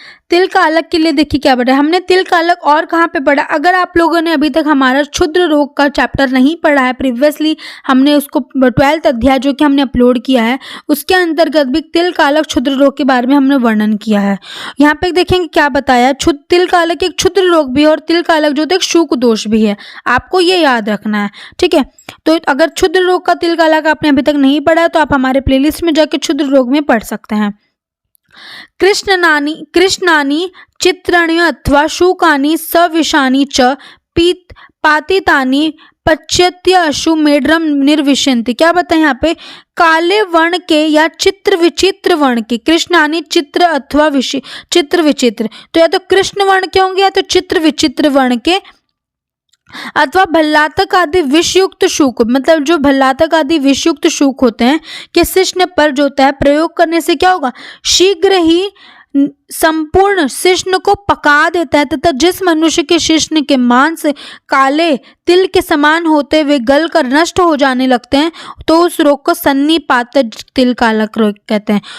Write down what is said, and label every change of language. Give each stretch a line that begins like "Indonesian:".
Hindi: तिलकालक के लिए देखिए क्या पढ़ा, हमने तिलकालक और कहाँ पे पढ़ा, अगर आप लोगों ने अभी तक हमारा क्षुद्र रोग का चैप्टर नहीं पढ़ा है, प्रीवियसली हमने उसको 12th अध्याय जो कि हमने अपलोड किया है उसके अंतर्गत भी तिलकालक क्षुद्र रोग के बारे में हमने वर्णन किया है। यहाँ पे देखेंगे क्या बताया, तिलकालक एक क्षुद्र रोग भी है और तिलकालक जो एक शूक दोष भी है, आपको ये याद रखना है। ठीक है, तो अगर क्षुद्र रोग का तिलकालक आपने अभी तक नहीं पढ़ा है तो आप हमारे प्लेलिस्ट में जाके क्षुद्र रोग में पढ़ सकते हैं।
Sanskrit: कृष्णानि चित्राणि अथवा शूकानि सविषानि च पातितानि पच्यत्य अशु मेड्रम निर्विशन्ति।
Hindi: क्या बताएं यहाँ पे, काले वर्ण के या चित्र विचित्र वर्ण के, कृष्णानि चित्र अथवा चित्र विचित्र, तो या तो कृष्ण वर्ण के होंगे या तो चित्र विचित्र वर्ण के, अथवा भल्लातक आदि विषयुक्त शूक, मतलब जो भल्लातक आदि विषयुक्त शूक होते हैं कि शिश्न पर जो होता है प्रयोग करने से क्या होगा, शीघ्र ही संपूर्ण शिश्न को पका देता है तथा जिस मनुष्य के शिश्न के मांस काले तिल के समान होते हुए गल कर नष्ट हो जाने लगते हैं तो उस रोग को सन्निपातज तिलकालक रोग कहते हैं।